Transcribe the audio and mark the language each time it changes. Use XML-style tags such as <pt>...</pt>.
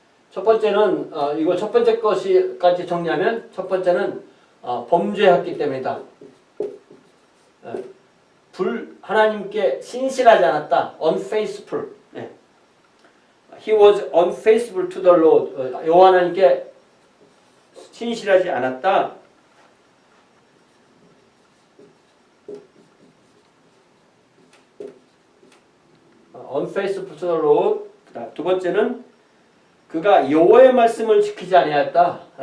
<ko>첫 번째는 이거 첫 번째 것까지 정리하면 첫 번째는 범죄했기 때문이다. 네. 하나님께 신실하지 않았다.</ko> <en>unfaithful. 네. He was unfaithful to the Lord.</en> <ko>여호와 하나님께 신실하지 않았다.</ko> <en>unfaithful to the Lord.</en> <ko>두 번째는 그가 여호와의 말씀을 지키지 아니하였다.</ko>